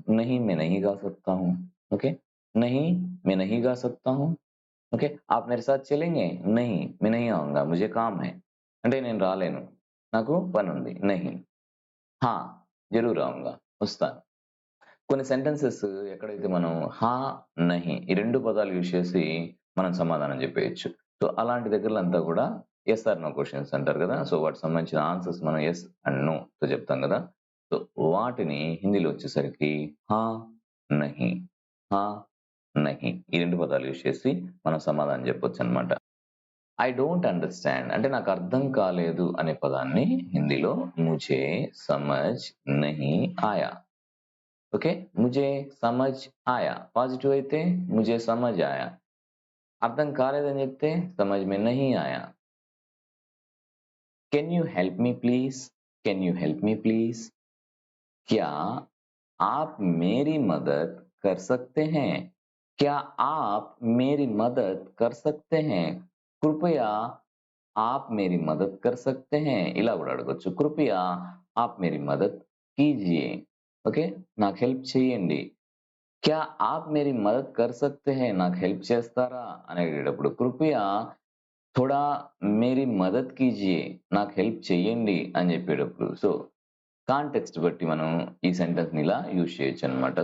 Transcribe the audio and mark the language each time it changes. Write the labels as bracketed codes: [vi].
[hi] नहीं मैं नहीं गा सकता हूँ. ओके नहीं मैं नहीं गा सकता हूँ. ఓకే आप मेरे साथ चलेंगे? नहीं मैं नहीं आऊंगा मुझे काम है [te] అంటే నేను రాలేను నాకు పని ఉంది. [hi] నహీ హా జరూర్ ఆऊंगा [te] వస్తాను. కొన్ని సెంటెన్సెస్ ఎక్కడైతే మనం హా నహీ ఈ రెండు పదాలు యూజ్ చేసి మనం సమాధానం చెప్పేయచ్చు. సో అలాంటి దగ్గరలో అంతా కూడా ఎస్ ఆర్ నో క్వశ్చన్స్ అంటారు కదా! సో వాటికి సంబంధించిన ఆన్సర్స్ మనం ఎస్ అండ్ నో తో చెప్తాం కదా! సో వాటిని హిందీలో వచ్చేసరికి [hi] హా నహీ హా నహీ [te] ఈ రెండు పదాలు యూజ్ చేసి మనం సమాధానం చెప్పొచ్చు అనమాట. [en] I don't understand [te] అంటే నాకు అర్థం కాలేదు అనే పదాన్ని హిందీలో [hi] ముझे समझ नहीं आया. ఓకే ముझे समझ आया [te] పాజిటివ్ అయితే [hi] मुझे समझ आया. [te] అర్థం కాలేదని చెప్తే [hi] समझ में नहीं आया. [en] Can you help me please? [hi] Can you help मी please? क्या आप मेरी मदद कर सकते हैं? क्या आप मेरी मदद कर सकते हैं? कृपया आप मेरी मदद कर सकते हैं [te] ఇలా కూడా అడగొచ్చు. [hi] కృపయా ఆప్ మేరీ మదద్ కీజియే ఓకే [te] నాకు హెల్ప్ చేయండి. [hi] క్యా ఆప్ మేరీ మదద్ కర్ సక్తే హై [te] నాకు హెల్ప్ చేస్తారా అని అడిగేటప్పుడు [hi] కృపయా థోడా మేరీ మదద్ కీజియే [te] నాకు హెల్ప్ చేయండి అని చెప్పేటప్పుడు సో కాంటెక్స్ట్ బట్టి మనం ఈ సెంటెన్స్ ని ఇలా యూజ్ చేయొచ్చు అనమాట.